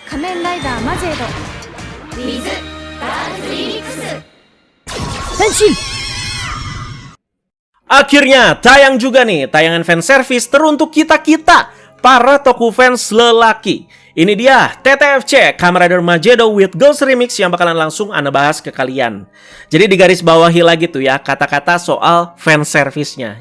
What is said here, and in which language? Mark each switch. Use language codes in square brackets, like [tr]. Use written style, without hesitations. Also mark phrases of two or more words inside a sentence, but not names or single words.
[ja] 仮面ライダーマジェード with ガールズリミックス。変身 [id] Akhirnya tayang juga nih tayangan fanservice teruntuk kita-kita para toku fans lelaki. Ini dia TTFC Kamen Rider Magedo with Girls Remix yang bakalan langsung Ana bahas ke kalian. Jadi di garis bawahi lagi tuh ya kata-kata soal fanservice-nya.